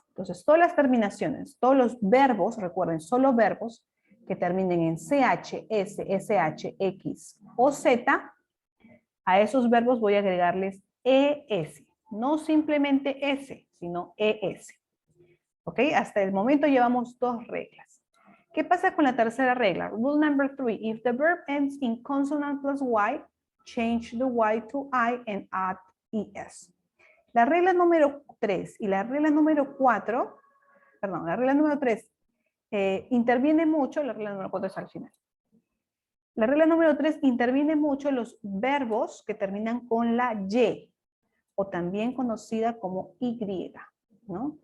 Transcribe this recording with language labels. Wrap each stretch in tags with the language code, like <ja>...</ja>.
<es>Entonces, todas las terminaciones, todos los verbos, recuerden, solo verbos que terminen en CH, S, SH, X o Z, a esos verbos voy a agregarles ES. No simplemente S, sino ES. ¿Ok? Hasta el momento llevamos 2 reglas. ¿Qué pasa con la tercera regla?</es> <en>Rule number 3. If the verb ends in consonant plus Y, change the Y to I and add ES.</en> <es>La regla número 3 y la regla número 4, perdón, la regla número 3 interviene mucho, la regla número 4 es al final. La regla número 3 interviene mucho en los verbos que terminan con la Y, o también conocida como Y, ¿no?</es>